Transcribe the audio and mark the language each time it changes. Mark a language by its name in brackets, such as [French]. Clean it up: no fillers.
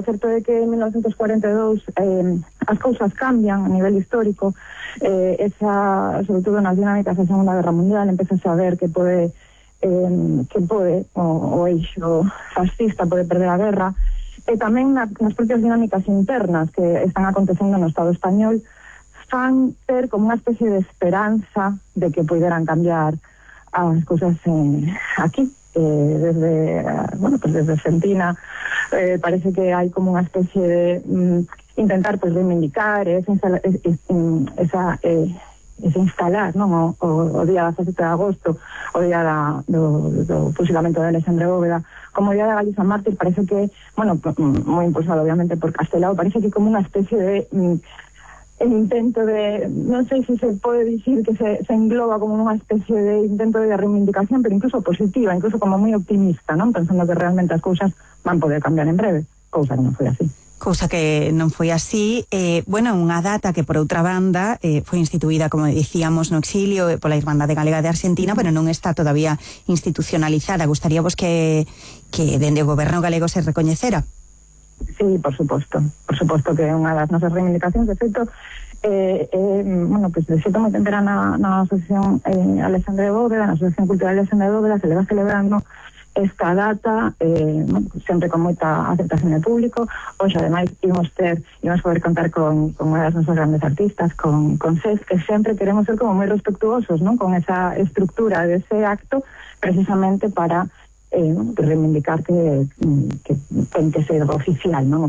[Galician] O certo é que en 1942 as cousas cambian a nivel histórico, sobre todo nas dinámicas da Segunda Guerra Mundial, empeza a saber que pode o eixo fascista pode perder a guerra, e tamén nas propias dinámicas internas que están acontecendo no Estado español fan ter como unha especie de esperanza de que puderan cambiar [Spanish] a las cosas aquí. Desde Argentina parece que hay como una especie de intentar pues reivindicar esa instalar, ¿no? [Galician] O día 7 de agosto, o día do fusilamento de Alexandre Bóveda, como día de Galiza Mártir, [Spanish] parece que, bueno, muy impulsado obviamente por Castelao, parece que como una especie de el intento de, no sé si se puede decir que se engloba como una especie de intento de reivindicación, pero incluso positiva, incluso como muy optimista, ¿no? Pensando que realmente las cosas van a poder cambiar en breve, cosa que no fue así. [Galician] Cosa que non foi así. Bueno, unha data que, por outra banda, foi instituída, como dicíamos, no exilio pola Irmandade Galega de Arxentina, pero non está todavía institucionalizada. Gustaríavos que dende o goberno galego se recoñecera. Sí, por suposto. Por suposto que é unha das nosas reivindicacións. De feito, de xeito moi tempera na Asociación Alexandre Bóveda, na Asociación Cultural de Alexandre Bóveda, [Spanish] se le va celebrando [Galician] esta data, sempre con moita aceptación de público. Hoxe, ademais, imos poder contar con unha das nosas grandes artistas, con SES, que sempre queremos ser como moi respectuosos, ¿no? [Spanish] Con esa estructura de ese acto, [Galician] precisamente para reivindicar que ten que ser oficial, ¿no?